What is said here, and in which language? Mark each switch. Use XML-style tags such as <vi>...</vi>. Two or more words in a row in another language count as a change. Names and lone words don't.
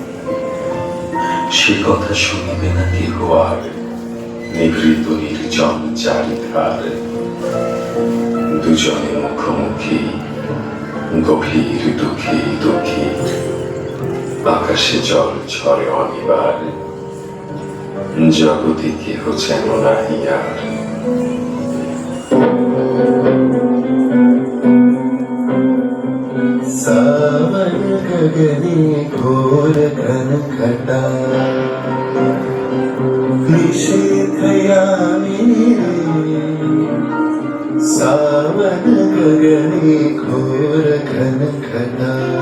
<bn>সে কথা শুনিবে না কেহ আর নিভৃত নির্জন চারিধার দুজনে মুখোমুখি গভীর দুঃখে দুঃখী আকাশে জল ঝরে অনিবার জগতে কেহ যেন নাহি আর</bn> <mai>सावन गगने घोर घन घटा निषेध यामिनी सावन गगने घोर घन घटा</mai>